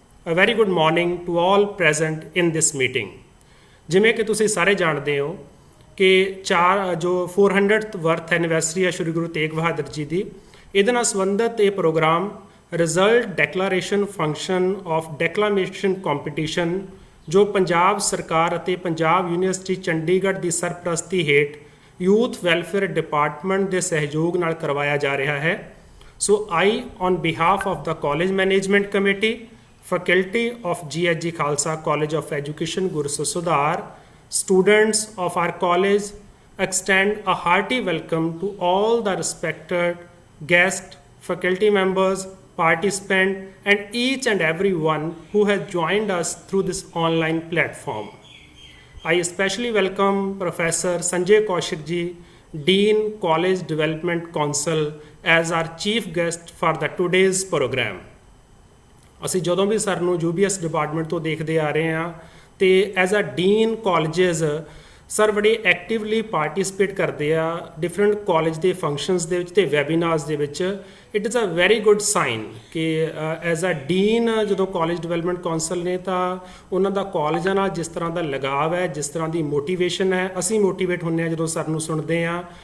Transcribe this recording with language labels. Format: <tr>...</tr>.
<en>A very good morning to all present in this meeting.</en> <pa>ਜਿਵੇਂ ਕਿ ਤੁਸੀਂ ਸਾਰੇ ਜਾਣਦੇ ਹੋ ਕਿ ਜੋ 400th ਬਰਥ ਐਨੀਵਰਸਰੀ ਹੈ ਸ਼੍ਰੀ ਗੁਰੂ ਤੇਗ ਬਹਾਦਰ ਜੀ ਦੀ, ਇਹਦੇ ਨਾਲ ਸੰਬੰਧਿਤ ਇਹ programme result declaration function of ਡੈਕਲਾਮੇਸ਼ਨ competition ਜੋ ਪੰਜਾਬ ਸਰਕਾਰ ਅਤੇ ਪੰਜਾਬ ਯੂਨੀਵਰਸਿਟੀ ਚੰਡੀਗੜ੍ਹ ਦੀ ਸਰਪ੍ਰਸਤੀ ਹੇਠ ਯੂਥ ਵੈਲਫੇਅਰ ਡਿਪਾਰਟਮੈਂਟ ਦੇ ਸਹਿਯੋਗ ਨਾਲ ਕਰਵਾਇਆ ਜਾ ਰਿਹਾ ਹੈ।</pa> <en>So I on behalf of the college management committee, faculty of GHG Khalsa college of education Gursar Sudhar, students of our college extend a hearty welcome to all the respected guests, faculty members, participants, and each and every one who has joined us through this online platform. I especially welcome Professor Sanjay Kaushik ji, Dean College Development Council, as our chief guest for the today's program.</en> <pa>ਅਸੀਂ ਜਦੋਂ ਵੀ sir ਨੂੰ UBS department ਤੋਂ ਦੇਖਦੇ ਆ ਰਹੇ ਹਾਂ ਤੇ as a dean colleges sir ਬੜੇ ਐਕਟਿਵਲੀ ਪਾਰਟਿਸਿਪੇਟ ਕਰਦੇ ਆ ਡਿਫਰੈਂਟ ਕਾਲਜ ਦੇ ਫੰਕਸ਼ਨਸ ਦੇ ਵਿੱਚ ਤੇ ਵੈਬੀਨਾਰਸ ਦੇ ਵਿੱਚ।</pa> <en>it is a very good sign</en> <pa>ਕਿ ਐਜ਼ ਅ ਡੀਨ ਜਦੋਂ ਕਾਲਜ ਡਿਵੈਲਪਮੈਂਟ ਕੌਂਸਲ ਨੇ ਤਾਂ ਉਹਨਾਂ ਦਾ ਕਾਲਜਾਂ ਨਾਲ ਜਿਸ ਤਰ੍ਹਾਂ ਦਾ ਲਗਾਵ ਹੈ, ਜਿਸ ਤਰ੍ਹਾਂ ਦੀ ਮੋਟੀਵੇਸ਼ਨ ਹੈ, ਅਸੀਂ ਮੋਟੀਵੇਟ ਹੁੰਦੇ ਹਾਂ ਜਦੋਂ ਸਰ ਨੂੰ ਸੁਣਦੇ ਹਾਂ।</pa>